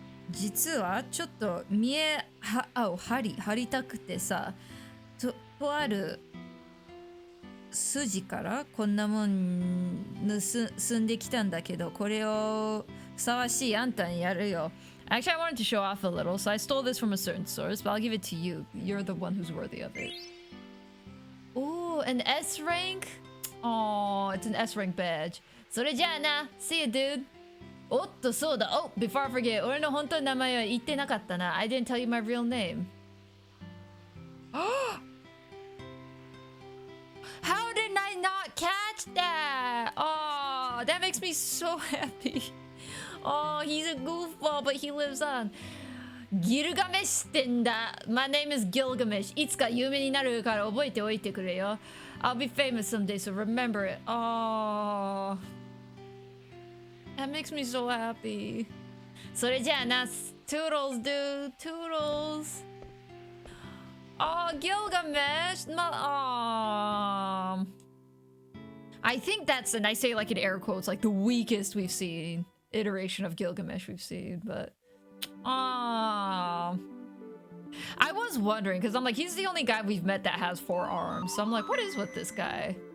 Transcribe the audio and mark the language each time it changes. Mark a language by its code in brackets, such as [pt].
[ja] 実はちょっと張りたくてさ、とある筋からこんなもん盗んできたんだけど、これをふさわしいあんたにやるよ。 [en] Actually, I wanted to show off a little, so I stole this from a certain source, but I'll give it to you. You're the one who's worthy of it. Ooh, an S rank? Oh, it's an S rank badge. [ja] それじゃあな。 [en] See you, dude. [ja] おっと、そうだ。 [en] Oh, before I forget, [ja] 俺の本当の名前は言ってなかったな。 [en] I didn't tell you my real name. How did I not catch that? Oh, that makes me so happy. Oh, he's a goofball, but he lives on. [ja] Gilgamesh ってんだ。 [en] My name is Gilgamesh. [ja] いつか有名になるから覚えておいてくれよ。 [en] I'll be famous someday, so remember it. Oh, that makes me so happy. [ja] それじゃあな。 [en] Toodles, dude. Toodles. Oh, Gilgamesh. I think that's, and I say like in air quotes, like the weakest we've seen iteration of Gilgamesh we've seen, but I was wondering because I'm like, he's the only guy we've met that has 4 arms, so I'm like, what is with this guy?